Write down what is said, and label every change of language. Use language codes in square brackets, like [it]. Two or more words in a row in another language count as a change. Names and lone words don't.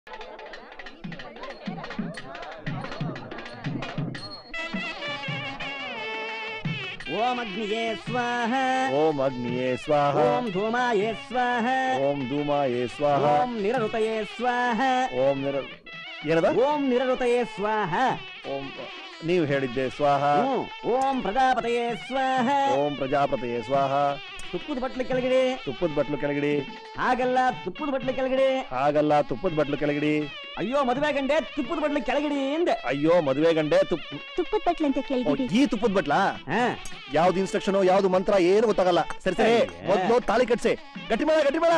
[sa] ओम अग्निये स्वाहा ओम अग्निये स्वाहा ओम धूमाये स्वाहा ओम धूमाये स्वाहा ओम निरृतये स्वाहा [kn] ಏನದ [sa] ओम निरृतये स्वाहा [kn] ಓಂ ನೀವು ಹೇಳಿದ್ದೆ ಸ್ವಾಹ [sa] ओम प्रजापतये स्वाहा ಓಂ ಪ್ರಜಾಪತಯೇ ಸ್ವಾಹ [kn] ತುಪ್ಪದ ಬಟ್ಲು ಕೆಳಗಡೆ ತುಪ್ಪದ ಬಟ್ಲು ಕೆಳಗಡಿ ಹಾಗಲ್ಲ ತುಪ್ಪದ ಬಟ್ಲು ಕೆಳಗಡೆ ಹಾಗಲ್ಲ ತುಪ್ಪದ ಬಟ್ಲು ಕೆಳಗಡಿ ಅಯ್ಯೋ ಮದುವೆ ಗಂಡೆ ತುಪ್ಪದ ಬಟ್ಲು ಕೆಳಗಡೆ ಎಂದೆ ಅಯ್ಯೋ ಮದುವೆ ಗಂಡೆ ತುಪ್ಪದ ಬಟ್ಲು ಅಂತ ಕೆಳಗಡೆ ಈ ತುಪ್ಪದ ಬಟ್ಲಾ ಯಾವ್ದು ಇನ್ಸ್ಟ್ರಕ್ಷನ್ ಯಾವ್ದು ಮಂತ್ರ ಏನು ಗೊತ್ತಾಗಲ್ಲ ಸರಿ ಸರಿ ಮೊದ್ಲು ತಾಳಿ ಕಟ್ಸಿ ಗಟ್ಟಿ ಮಾಡ